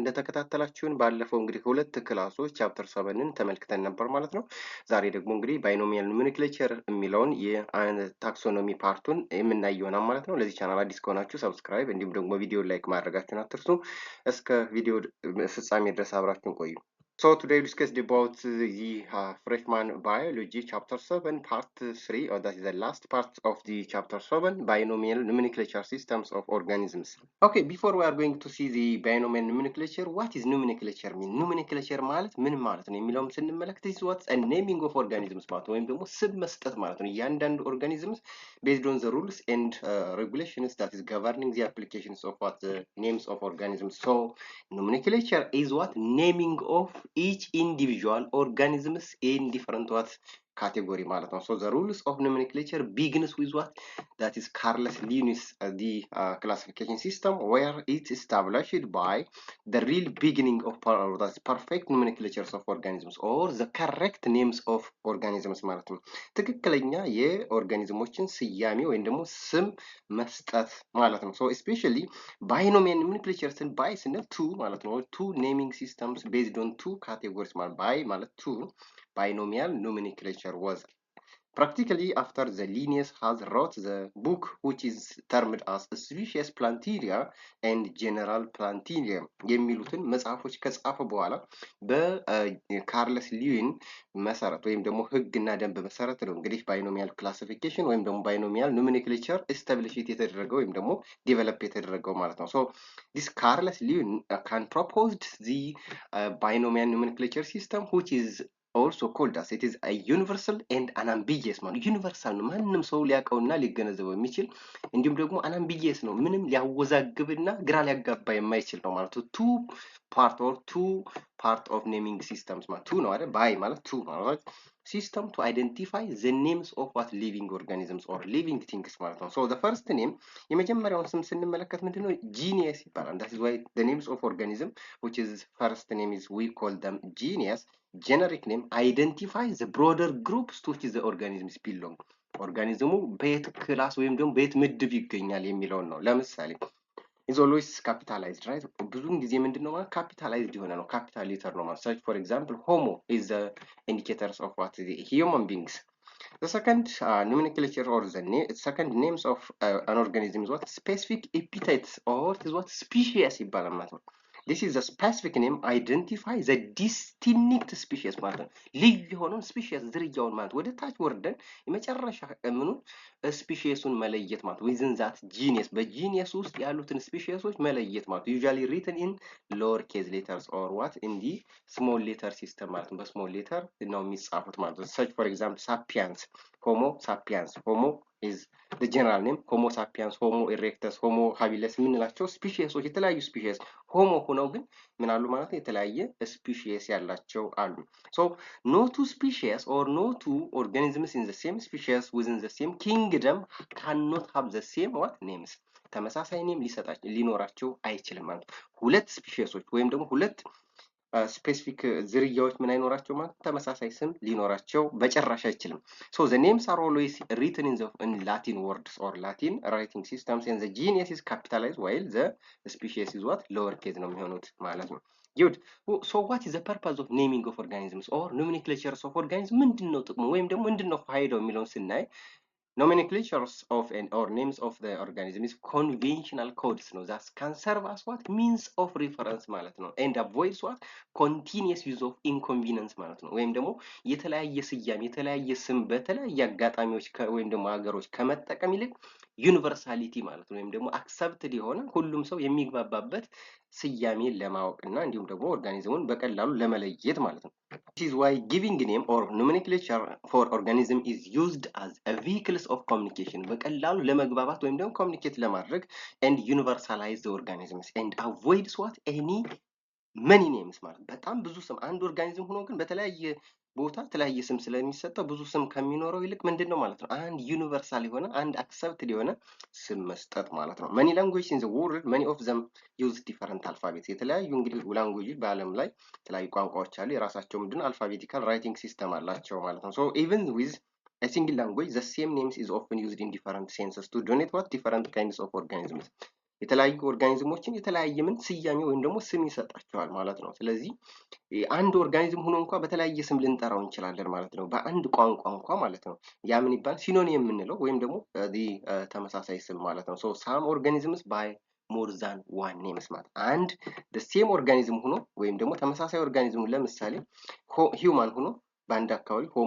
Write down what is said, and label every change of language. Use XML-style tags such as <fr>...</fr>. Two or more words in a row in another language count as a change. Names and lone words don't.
<am>እንደተከታተላችሁን ባለፈው እንግዲህ ሁለት ክላሶች ቻፕተር 7ን ተመልክተን ነበር ማለት ነው። ዛሬ ደግሞ እንግዲህ</am> <en>binomial nomenclature</en> <am>የሚለውን የታክሶኖሚ ፓርቱን የምናይ ይሆናል ማለት ነው። ለዚህ ቻናል አዲስ ከሆናችሁ ሰብስክራይብ እንዲሁም ደግሞ ቪዲዮ ላይክ ማድረጋችሁን አትርሱ። እስከ ቪዲዮ ፍጻሜ ድረስ አብራችሁን ቆዩ።</am> <en>So today we discussed about the freshman biology chapter 7 part 3, or that is the last part of the chapter 7, binomial nomenclature systems of organisms. Okay, before we are going to see the binomial nomenclature, what is nomenclature mean? Nomenclature</en> <am>ማለት ምን ማለት ነው የሚለውም ስንመለከት</am> <en>is what a naming of organisms</en> <am>ማለት ወይም ደግሞ ስም መስጠት ማለት ነው። እያንዳንዱ</am> <en>organisms based on the rules and regulations that is governing the applications of what the names of organisms. So nomenclature is what naming of each individual organisms in different what category</en> <am>ማለት ነው.</am> <en>So the rules of nomenclature begins with what that is Carlos Linus the classification system where it's established by the real beginning of that's perfect nomenclatures of organisms or the correct names of organisms</en> <am>ማለት ነው። ትክክለኛ የኦርጋኒዝሞችን ስያሜ ወይም ደግሞ ስም መስጠት ማለት ነው።</am> <en>So especially binomial nomenclature by ስንል two</en> <am>ማለት ነው።</am> <en>two naming systems based on two categories ማለት by ማለት two binomial nomenclature was practically after the Linnaeus has wrote the book which is termed as species Plantaria and general Plantaria</en> <am>የሚሉትን መጽሐፎች ከጻፈ በኋላ በካርለስ ሊዩን መሰረት ወይም ደግሞ ህግና ደንብ መሰረት ነው እንግዲህ</am> <en>binomial classification</en> <am>ወይም ደግሞ</am> <en>binomial nomenclature established</en> <am>የተደረገው ወይም ደግሞ ዴቨሎፕ የተደረገው ማለት ነው።</am> <en>So this Carlos Linus can proposed the binomial nomenclature system which is also called as it is a universal and unambiguous</en> <am>ማለት ዩኒቨርሳል ነው። ማንም ሰው ሊያውቀውና ሊገነዘበው የሚችል እንዲሁም ደግሞ unambiguous ነው። ምንም ሊያወዛግብና ግራ ሊያጋባ የማይችል ነው ማለት ነው።</am> <en>two part of naming systems</en> <am>ማለት two ነው አይደል?</am> <en>ባይ ማለት two ማለት system to identify the names of what living organisms or living things</en> <am>ማለት ነው።</am> <en>So the first name</en> <am>የመጀመሪያውን ስም ስንመለከት ምንድነው?</am> <en>Genus ይባላል። That is why the names of organism which is first name is we call them genus. Generic name identify the broader groups to which the organisms belong.</en> <am>ኦርጋኒዝሙ በየት ክላስ ወይም ደግሞ በየት ምድብ ይገኛል የሚለውን ነው። ለምሳሌ</am> <en>is always capitalized, right?</en> <am>ብዙውን ጊዜ ምንድነው ማለት</am> <en>capitalized</en> <am>የሆነ ነው።</am> <en>capital letter</en> <am>ነው ማለት</am> <en>such for example homo is the indicators of what the human beings. The second nomenclature or the second names of an organism is what specific epithets or is what species</en> <am>ይባላል ማለት ነው።</am> <en>This is a specific name identify the distinct species</en> <am>ማለት ነው። ልዩ የሆነውን</am> <en>species</en> <am>ዝርያውን ማለት ወደ ታች ወርደን የመጨረሻ ምኑን ስፒሺሱን መለየት ማለት</am> <en>within that genus</en> <am>በጂኒየስ ውስጥ ያሉትን ስፒሺሶች መለየት ማለት</am> <en>usually written in lower case letters or what in the small letter system</en> <am>ማለት ነው። በስሞል ሌተር ነው የሚጻፉት ማለት ነው።</am> <en>such for example sapiens homo sapiens homo is the general name homo sapiens homo erectus homo habilis</en> <am>የምንላቸው ስፒሺሶች የተለያዩ ስፒሺስ ሆሞ ሆነው ግን ምን አሉ ማለት ነው የተለያየ ስፒሺስ ያላቸው አሉ።</am> <en>so no two species or no two organisms in the same species within the same kingdom cannot have the same what names</en> <am>ተመሳሳይ ኔም ሊኖራቸው አይችልም ማለት ነው። ሁለት ስፒሺሶች ወይም ደግሞ ሁለት ስፔሲፊክ ዝርያዎች ምን አይኖራቸው ማለት ተመሳሳይ ስም ሊኖራቸው በጭራሽ አይችልም።</am> <en>so the names are always written in Latin words or Latin writing systems and the genus is capitalized while the species is what lower case</en> <am>ነው የሚሆኑት ማለት ነው።</am> <en>good so what is the purpose of naming of organisms or nomenclatures of organisms</en> <am>ምንድነው ጥቅሙ ወይም ደግሞ ምንድነው ፋይዳው የሚለውን ስናይ</am> <en>nomenclatures of or names of the organism is conventional codes ነው that can serve as what means of reference</en> <am>ማለት ነው</am> <en>and avoids what continuous use of inconvenience</en> <am>ማለት ነው። ወይም ደግሞ የተለያየ ስያሜ የተለያየ ስም በተለያየ አጋጣሚዎች ወይም ደግሞ ሀገሮች ከመጠቀም ይልቅ ዩኒቨርሳሊቲ ማለት ነው ወይም ደግሞ አክሰፕትድ የሆነ ሁሉም ሰው የሚግባባበት ስያሜን ለማወቅና እንዲሁም ደግሞ ኦርጋኒዝሙን በቀላሉ ለመለየት ማለት ነው።</am> <en>This is why giving name or nomenclature for organism is used as a vehicles of communication</en> <am>በቀላሉ ለመግባባት ወይም ደግሞ ኮሚኒኬት ለማድረግ</am> <en>and universalize the organisms and avoids what any many names</en> <am>ማለት በጣም ብዙ ስም አንድ ኦርጋኒዝም ሆኖ ግን በተለያየ ቦታ የተለያየ ስም ስለሚሰጠው ብዙ ስም ከሚኖረው ይልቅ ምንድነው ማለት ነው አንድ ዩኒቨርሳል የሆነ አንድ አክሰፕትድ የሆነ ስም መስጠት ማለት ነው።</am> <en>many languages in the world many of them use different alphabets</en> <am>የተለያዩ እንግዲህ ላንጉዌጆች በአለም ላይ የተለያዩ ቋንቋዎች አሉ የራሳቸው ምንድነው</am> <en>alphabetical writing system</en> <am>አላቸው ማለት ነው።</am> <en>so even with a single language, the same names is often used in different senses to denote what different kinds of organisms.</en> <am>የተለያዩ ኦርጋኒዝሞችን የተለያየ ምን ስያሜ ወይም ደግሞ ስም ይሰጣቸዋል ማለት ነው። ስለዚህ አንድ ኦርጋኒዝም ሆኖ እንኳን በተለያየ ስም ልንጠራው እንችላለን ማለት ነው። በአንድ ቋንቋ እንኳን ማለት ነው። ያ ምን ይባላል? ሲኖኒም የምንለው ወይም ደግሞ ተመሳሳይ ስም ማለት ነው።</am> <en>So some organisms by more than one names</en> <am>ማለት አንድ</am> <en>same organism</en> <am>ሆኖ ወይም ደግሞ ተመሳሳይ ኦርጋኒዝም ለምሳሌ ሂውማን ሆኖ በአንድ አካባቢ ሆሞ</am>